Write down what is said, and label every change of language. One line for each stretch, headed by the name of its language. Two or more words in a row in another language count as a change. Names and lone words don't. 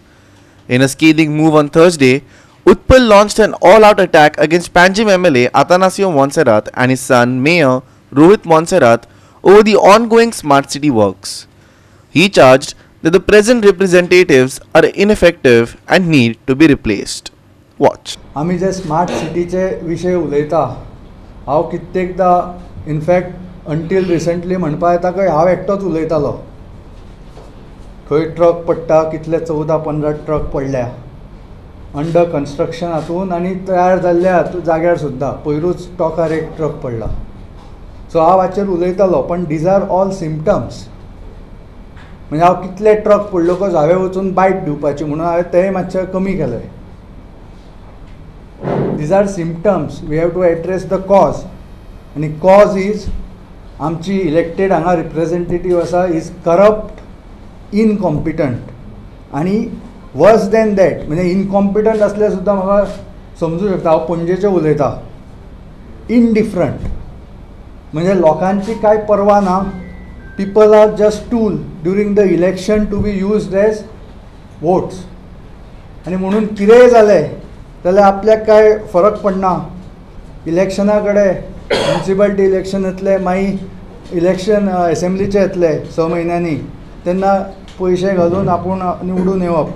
English: In a scathing move on Thursday, Utpal launched an all-out attack against Panjim MLA Atanasio Montserrat and his son Mayor Rohit Montserrat over the ongoing smart city works. He charged that the present representatives are ineffective and need to be replaced. Watch.
Konkani: आमी जे स्मार्ट सिटीचे विशय उलयता हांव कित्येकदा
English: in fact until recently
Konkani: म्हणपा येता की हांव एकटोच उलयतालो. खंय ट्रक पडटा कितले 14-15 ट्रक पडल्या
English: under construction
Konkani: हातून आनी तयार जाल्ल्या जाग्यार सुद्दां पयरूच टॉकार एक ट्रक पडला. सो हांव हाचेर उलयतालो पण
English: these are all symptoms.
Konkani: म्हणजे हांव कितले ट्रक पडलो हांवें वचून बायट दिवपाची म्हणून हांवें तेंय मातशें कमी केलें.
English: These are symptoms. We have to address the cause. And the cause is आमची elected हांगा representative आसा is corrupt, incompetent आनी worse than that.
Konkani: म्हणजे इनकॉम्पिटंट असल्यार सुद्दां म्हाका समजूं शकता. हांव पणजेचें उलयतां. इनडिफरंट म्हणजे लोकांची कांय पर्वा ना.
English: people are just tool during the election to be used as votes.
Konkani: आनी म्हणून कितेंय जालें जाल्यार आपल्याक काय फरक पडना. इलेक्शना कडेन म्युनिसिपालिटी इलेक्शन येतले मागीर इलेक्शन एसेंब्लीचे येतले 6 म्हयन्यांनी तेन्ना पयशे घालून आपूण निवडून येवप.